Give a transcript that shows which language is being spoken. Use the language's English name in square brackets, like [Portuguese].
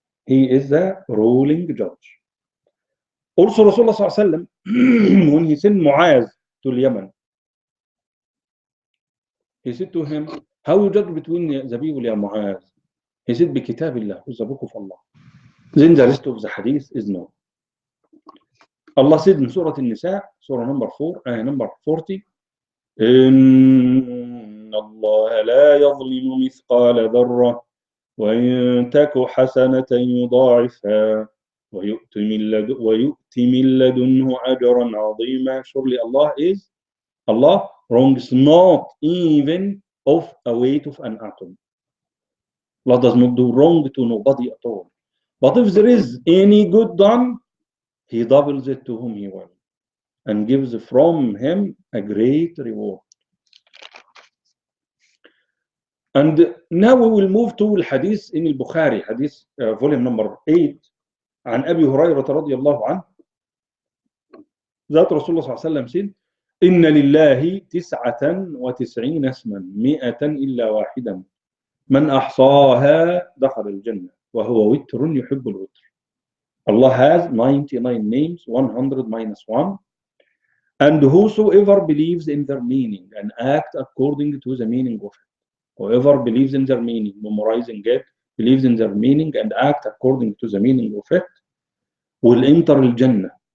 [English] He is the ruling judge. Also Rasulullah sallallahu alaihi wasallam, when he sent Muaz to Yemen, he said to him, how you judge between the people, ya Muaz? He said, [Arabic] بِكِتَابِ اللَّهِ, [English] with the book of Allah. Then the rest of the hadith is known. Allah said in Surah An-Nisa, Surah number 4, number 40, [Arabic] إن الله لا يظلم مثقال ذرة وإن تك حسنة يضاعفها ويؤتي من لدنه أجرا عظيما. [English] Surely Allah wrongs not even of a weight of an atom. Allah does not do wrong to nobody at all. But if there is any good done, He doubles it to whom He will and gives from Him a great reward. And now we will move to the hadith in al-Bukhari, hadith volume number 8, [Arabic] عن أبي هريرة رضي الله عنه ذات رسول الله صلى الله عليه وسلم [English] said [Arabic] إن لله 99 اسما 100 إلا واحدا من أحصاها دخل الجنة وهو وتر يحب الوتر. [English] Allah has 99 names, 100 minus 1, and whosoever believes in their meaning and act according to the meaning of it. Whoever believes in their meaning, memorizing it, believes in their meaning and act according to the meaning of it, will enter al-Jannah.